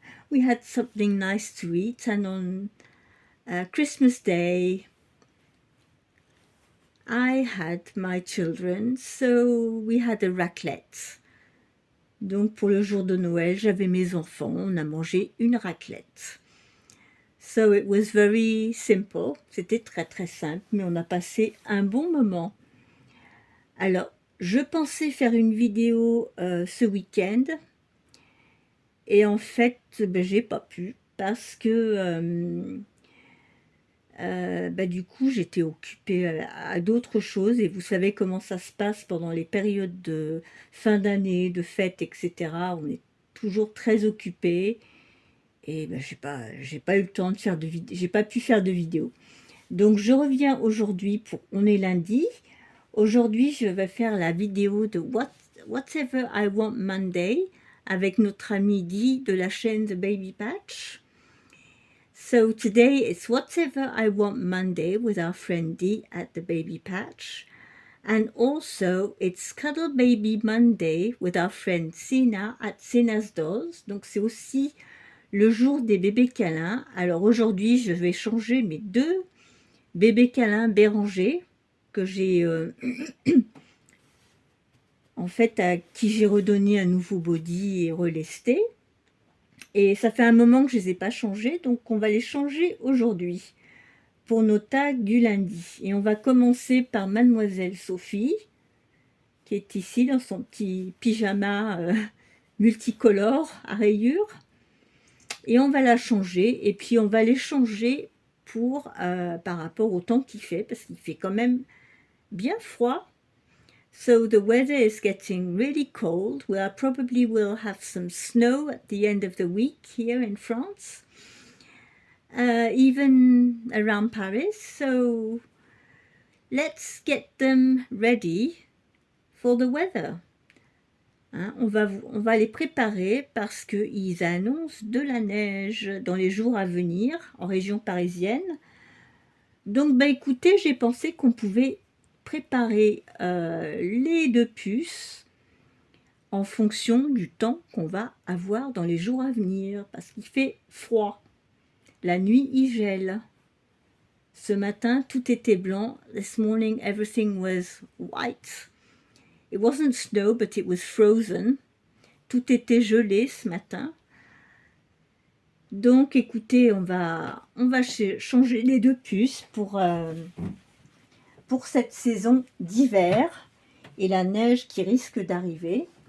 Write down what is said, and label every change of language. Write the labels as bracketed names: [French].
[English] We had something nice to eat, and on Christmas Day I had my children, so we had a raclette. [French] Donc pour le jour de Noël, j'avais mes enfants, on a mangé une raclette. [English] So it was very simple, [French] c'était très très simple, mais on a passé un bon moment. Alors, je pensais faire une vidéo ce week-end, et en fait, j'ai pas pu, parce que du coup, j'étais occupée à d'autres choses, et vous savez comment ça se passe pendant les périodes de fin d'année, de fêtes, etc. On est toujours très occupé, et j'ai pas eu le temps de faire de vidéo, j'ai pas pu faire de vidéo. Donc je reviens aujourd'hui, on est lundi. Aujourd'hui, je vais faire la vidéo de Whatever I Want Monday avec notre ami Dee de la chaîne The Baby Patch. [English] So today it's Whatever I Want Monday with our friend Dee at the Baby Patch. And also it's Cuddle Baby Monday with our friend Sina at Sina's Dolls. [French] Donc c'est aussi le jour des bébés câlins. Alors aujourd'hui je vais changer mes deux bébés câlins Béranger que j'ai en fait à qui j'ai redonné un nouveau body et relesté. Et ça fait un moment que je ne les ai pas changés, donc on va les changer aujourd'hui pour nos tags du lundi. Et on va commencer par Mademoiselle Sophie, qui est ici dans son petit pyjama multicolore à rayures. Et on va la changer, et puis on va les changer par rapport au temps qu'il fait, parce qu'il fait quand même bien froid. [English] So the weather is getting really cold. We probably will have some snow at the end of the week here in France, even around Paris. So let's get them ready for the weather. [French] Hein, on va les préparer parce qu'ils annoncent de la neige dans les jours à venir en région parisienne. Donc écoutez, j'ai pensé qu'on pouvait préparer les deux puces en fonction du temps qu'on va avoir dans les jours à venir, parce qu'il fait froid. La nuit, il gèle. Ce matin, tout était blanc. [English] This morning, everything was white. It wasn't snow, but it was frozen. [French] Tout était gelé ce matin. Donc, écoutez, on va changer les deux puces pour cette saison d'hiver et la neige qui risque d'arriver.